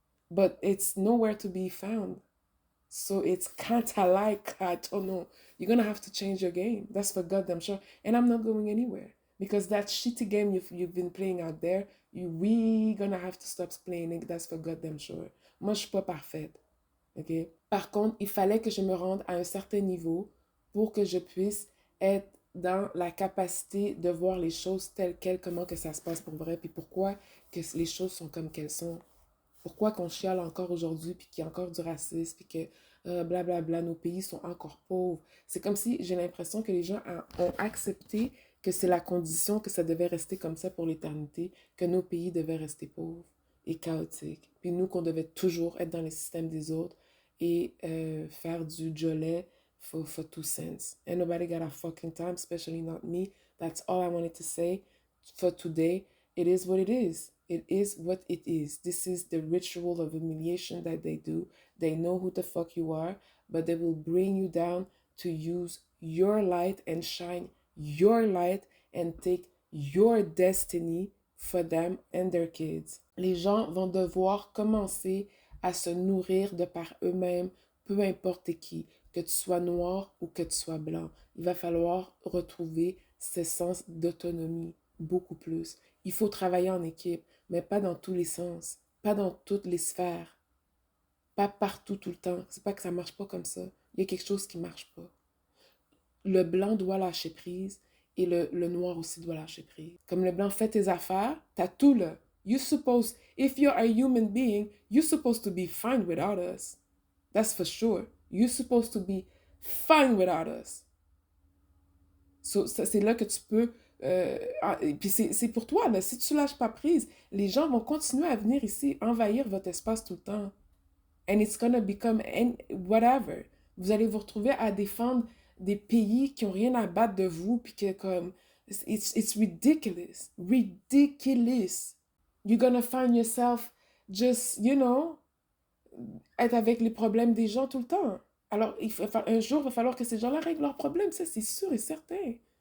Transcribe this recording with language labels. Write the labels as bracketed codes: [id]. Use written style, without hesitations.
[en] But it's nowhere to be found. So it's kind of like, I don't know, you're going to have to change your game. That's for goddamn sure. And I'm not going anywhere. Because that shitty game you've been playing out there, we gonna have to stop playing it. That's for goddamn sure. [fr] Moi, je suis pas parfaite. OK? Par contre, il fallait que je me rende à un certain niveau pour que je puisse être dans la capacité de voir les choses telles quelles, comment que ça se passe pour vrai, puis pourquoi que les choses sont comme qu'elles sont. Pourquoi qu'on chiale encore aujourd'hui, puis qu'il y a encore du racisme, puis que blablabla, nos pays sont encore pauvres. C'est comme si j'ai l'impression que les gens ont accepté que c'est la condition, que ça devait rester comme ça pour l'éternité, que nos pays devaient rester pauvres et chaotiques. Puis nous, qu'on devait toujours être dans les systèmes des autres et faire du jolet [en] for 2 cents. And nobody got a fucking time, especially not me. That's all I wanted to say for today. It is what it is. It is what it is. This is the ritual of humiliation that they do. They know who the fuck you are, but they will bring you down to use your light and shine your light and take your destiny for them and their kids. [fr] Les gens vont devoir commencer à se nourrir de par eux-mêmes, peu importe qui, que tu sois noir ou que tu sois blanc. Il va falloir retrouver ce sens d'autonomie beaucoup plus. Il faut travailler en équipe, mais pas dans tous les sens, pas dans toutes les sphères, pas partout tout le temps. C'est pas que ça marche pas comme ça. Il y a quelque chose qui marche pas. Le blanc doit lâcher prise et le noir aussi doit lâcher prise. Comme le blanc fait tes affaires, t'as tout là. [en] You supposed, if you're a human being, you're supposed to be fine without us. That's for sure. You're supposed to be fine without us. [fr] So, c'est là que tu peux... et puis c'est pour toi, là. Si tu lâches pas prise, les gens vont continuer à venir ici, envahir votre espace tout le temps. [en] And it's gonna become whatever. [fr] Vous allez vous retrouver à défendre des pays qui ont rien à battre de vous, puis que comme... [en] It's ridiculous. Ridiculous. You're gonna find yourself just, [fr] être avec les problèmes des gens tout le temps. Alors, un jour, il va falloir que ces gens-là règlent leurs problèmes, ça, c'est sûr et certain.